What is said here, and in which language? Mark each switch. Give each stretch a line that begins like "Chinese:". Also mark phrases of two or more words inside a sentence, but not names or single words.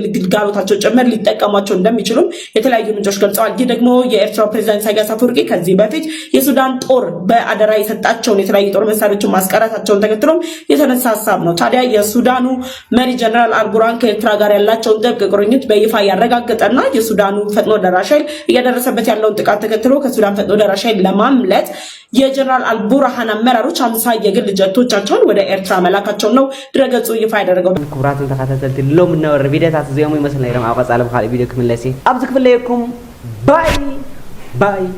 Amharic: ግልጋሎታቸው ጭምር ሊጠቀሟቸው እንደሚችሉም የተለያዩ ምንጮች ገልጸዋል። ይህ ደግሞ የኤርትራው ፕሬዝዳንት ኢሳያስ አፈወርቂ ከዚህ በፊት የሱዳን ጦር በአደራ የሰጣቸውን የተለያዩ ጦር መሳሪያዎችን ማስቀረታቸውን ተከትሎም የተነሳ ሐሳብ ነው። ታዲያ የሱዳኑ መሪ ጀነራል አልቡርሃን ከኤርትራ ጋር ያላቸውን ጥብቅ ቁርኝት በይፋ ያረጋገጠና የሱዳኑ ፈጥኖ ደራሽ ኃይል እያደረሰበት ያለውን ጥቃት ተከትሎ ከሱዳን ፈጥኖ ደራሽ ኃይል ለማምለጥ የጀነራል አልቡርሃን አመራሮች 50 የግል ጀቶቻቸውን ወደ ኤርትራ መላካቸው ነው ድረገጹ ይፋ ያደረገው።
Tigrinya: ክቡራትን ተከታተልቲ ሎም ነወር ቪዲዮታት እዚኦም ይመስል ነይሮም ኣብ ቀጻሊ ብኻልእ ቪድዮ ክምለስ ኣብዚ ክፍለየኩም
English: bye bye